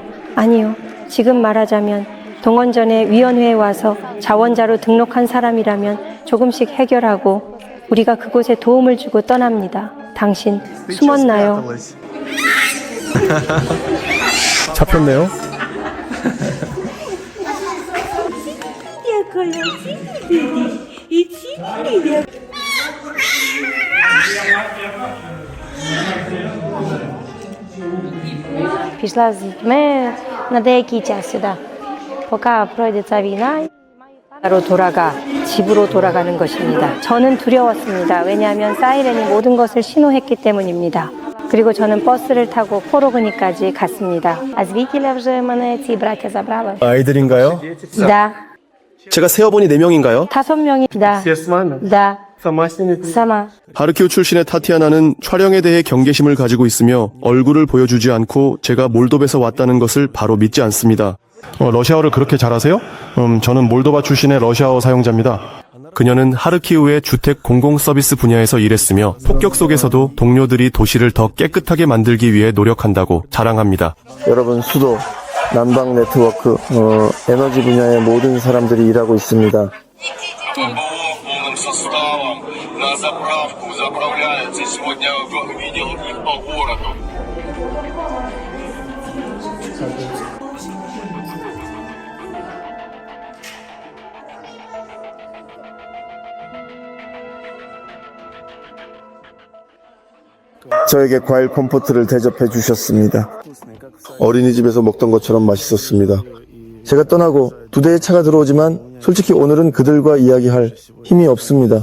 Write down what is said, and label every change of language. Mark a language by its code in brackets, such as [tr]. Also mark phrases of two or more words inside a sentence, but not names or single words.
[ko] 아니요. 지금 말하자면 동원전에 위원회에 와서 자원자로 등록한 사람이라면 조금씩 해결하고 우리가 그곳에 도움을 주고 떠납니다. 당신 숨었나요? 잡혔네요. [uk] Пішла з дітьми на деякий час сюди. поки пройде ця війна. [ko] 로 돌아가 집으로 돌아가는 것입니다. 저는 두려웠습니다. 왜냐하면 사이렌이 모든 것을 신호했기 때문입니다. 그리고 저는 버스를 타고 포로그니까지 갔습니다. [uk] А звідки вже мене ці браття забрали? [ko] 아이들인가요? Да. 제가 세어보니 4명인가요? 5명이. [ru] Да. Да. Сама. [ko] 하르키우 출신의 타티아나는 촬영에 대해 경계심을 가지고 있으며 얼굴을 보여주지 않고 제가 몰도베에서 왔다는 것을 바로 믿지 않습니다. 러시아어를 그렇게 잘하세요? 저는 몰도바 출신의 러시아어 사용자입니다. 그녀는 하르키우의 주택 공공서비스 분야에서 일했으며 폭격 속에서도 동료들이 도시를 더 깨끗하게 만들기 위해 노력한다고 자랑합니다. 여러분, 수도, 난방 네트워크, 에너지 분야의 모든 사람들이 일하고 있습니다. [ru] на заправку заправляются. Сегодня видел их по городу. [ko] 저에게 과일 컴포트를 대접해 주셨습니다. 어린이집에서 먹던 것처럼 맛있었습니다. 제가 떠나고 2대의 차가 들어오지만 솔직히 오늘은 그들과 이야기할 힘이 없습니다.